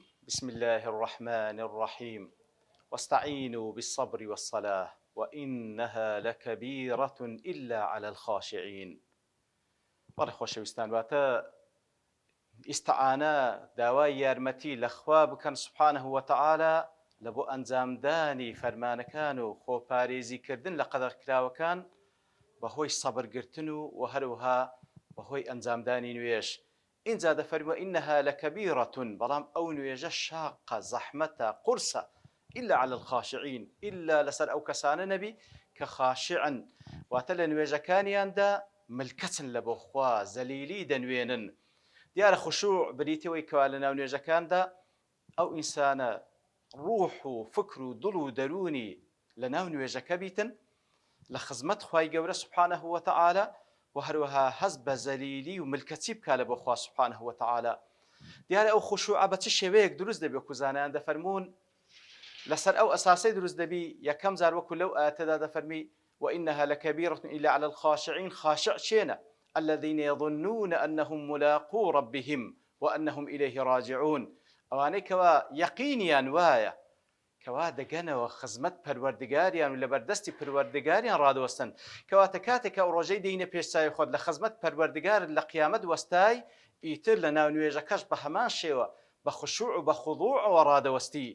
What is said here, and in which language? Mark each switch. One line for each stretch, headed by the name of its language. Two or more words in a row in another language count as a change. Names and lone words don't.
Arabic: بسم الله الرحمن الرحيم. واستعينوا بالصبر والصلاة وإنها لكبيرة إلا على الخاشعين.
Central Kurdish: بەڵێ خۆشەویستان، واتە ئیستعانە داوای یارمەتی لە خوا بکەن
Arabic: سوبحانەه وتەعالە
Central Kurdish: لە بۆ ئەنجامدانی فەرمانەکان و خۆپارێزیکردن لە قەدەغکراوەکان بەهۆی سەبرگرتن و هەروەها بەهۆی ئەنجامدانی نوێژ. اینجا دەفەرمووە
Arabic: ئینەها لەکەبیرەتون،
Central Kurdish: بەڵام ئەو نوێژە شاقە، زەحمەتە، قورسە،
Arabic: إلا على الخاشعين،
Central Kurdish: إلا لەسەر ئەو کەسانە نەبی کە خاشعن، واتە لە نوێژەکانیاندا ملکەچن لە بۆ خوا، زەلیلی دەنوێنن. دیارە خوشوع بریتەوەی کەوا لە ناو نوێژەکاندا ئەو ئینسانە ڕوح و فکر و دڵ و دەرونی لە ناو نوێژەکە بیتن لە خزمەت خوای گەورە
Arabic: سوبحانەه وتەعالە،
Central Kurdish: و هەروەها هەز بە زەلیلی و ملکەچی بکا لە بۆ خوا
Arabic: سوبحانەه وتەعالە.
Central Kurdish: دیارە ئەو خوشوعە بە چ شێوەیەک دروست دەبێت؟ وەکو زانایان دەفەرمون لەسەر ئەو ئەساسەی دروست دەبی. یەکەم جار وەکو لەو ئاەتەدا دەفەرمی
Arabic: وإنها لكبيرة إلا على الخاشعين.
Central Kurdish: خاشع چێنە؟
Arabic: الذين يظنون أنهم ملاقو ربهم وأنهم إليه راجعون.
Central Kurdish: ئەوانەی کەوا یەقینیان وایە کەوا دەگەنەوە خزمەت پەروەردگاریان و لە بەردەستی پەروەردگاریان ڕادوەستن، کەواتە کاتێکە ئەو ڕۆژەی دەینە پێشچاوی خۆت لە خزمەت پەروەردگارت لە قیامەت وەستای، ئیتر لە ناو نوێژەکەش بە هەمان شێوە بە خوشوع و بە خوضوعەوە ڕادەوەستی.